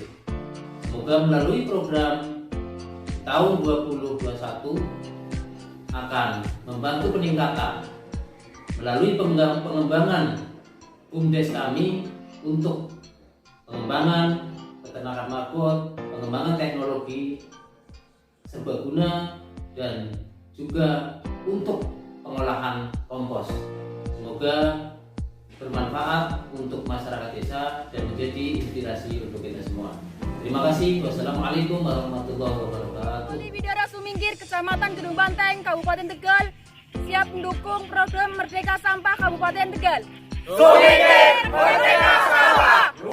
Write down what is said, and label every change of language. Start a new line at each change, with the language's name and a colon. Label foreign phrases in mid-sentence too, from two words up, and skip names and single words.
Indonesian: Semoga melalui program tahun 2021 akan membantu peningkatan melalui pengembangan BUMDes kami untuk pengembangan peternakan marbot, pengembangan teknologi serbaguna, dan juga untuk pengolahan kompos. Semoga bermanfaat untuk masyarakat desa dan menjadi inspirasi untuk kita semua. Terima kasih.
Arabic: والسلام عليكم ورحمة الله وبركاته.
Indonesian: Bidara Sumingkir, Kecamatan Gedung Banteng, Kabupaten Tegal, siap mendukung program Merdeka Sampah Kabupaten Tegal. Sumingkir Merdeka Sampah.